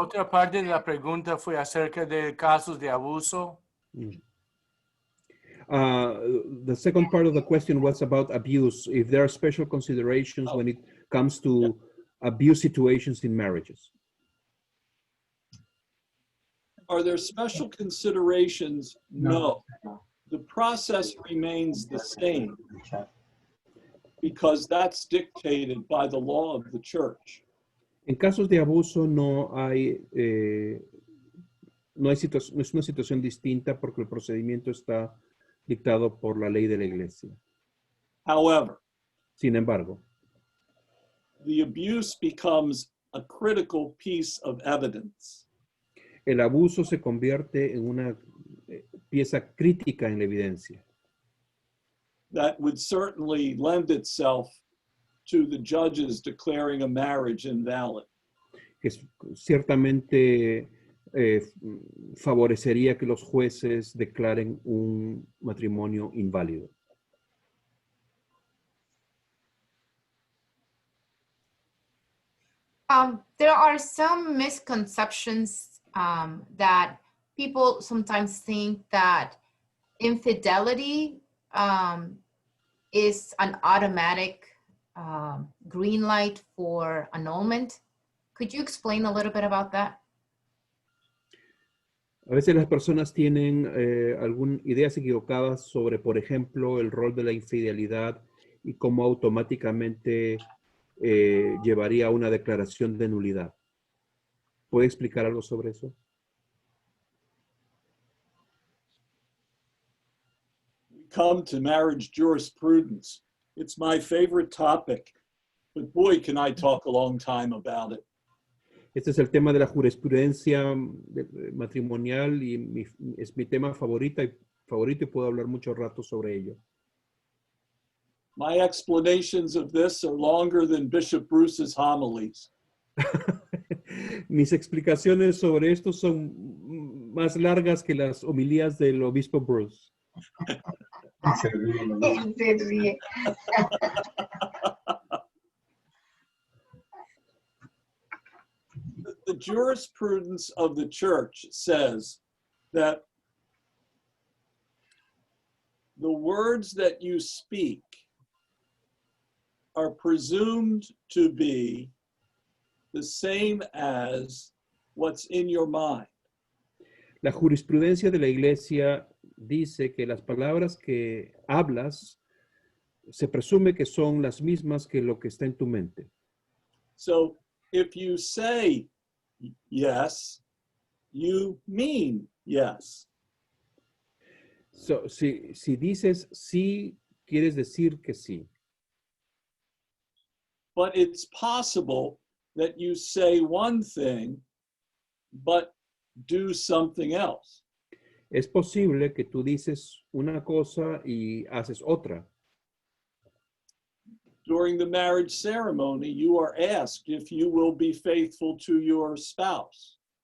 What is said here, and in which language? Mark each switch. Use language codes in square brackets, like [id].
[es] otra parte de la pregunta fue acerca de casos de abuso. [en] The second part of the question was about abuse. If there are special considerations when it comes to abuse situations in marriages. Are there special considerations? No. The process remains the same because that's dictated by the law of the church. [es] En casos de abuso no es una situación distinta porque el procedimiento está dictado por la ley de la iglesia. [en] However, [es] Sin embargo, [en] the abuse becomes a critical piece of evidence. [es] el abuso se convierte en una pieza crítica en la evidencia [en] That would certainly lend itself to the judges declaring a marriage invalid. [es] que ciertamente favorecería que los jueces declaren un matrimonio inválido. [en] there are some misconceptions that people sometimes think that infidelity is an automatic green light for annulment. Could you explain a little bit about that? [es] A veces las personas tienen ideas equivocadas sobre, por ejemplo, el rol de la infidelidad y cómo automáticamente llevaría a una declaración de nulidad. ¿Puede explicar algo sobre eso? [en] We come to marriage jurisprudence. It's my favorite topic, but boy, can I talk a long time about it. [es] Este es el tema de la jurisprudencia matrimonial y es mi tema favorito y puedo hablar mucho rato sobre ello. [en] My explanations of this are longer than Bishop Bruce's homilies. [es] Mis explicaciones sobre esto son más largas que las homilías del obispo Bruce. Se ríe, ¿no? Él se ríe. [en] The jurisprudence of the church says that the words that you speak are presumed to be the same as what's in your mind. [es] La jurisprudencia de la Iglesia dice que las palabras que hablas se presume que son las mismas que lo que está en tu mente. [en] So if you say yes, you mean yes. [es] So, si dices sí, quieres decir que sí. [en] But it's possible that you say one thing, but do something else. [es] Es posible que tú dices una cosa y haces otra. [en] During the marriage ceremony, you are asked if you will be faithful to your spouse.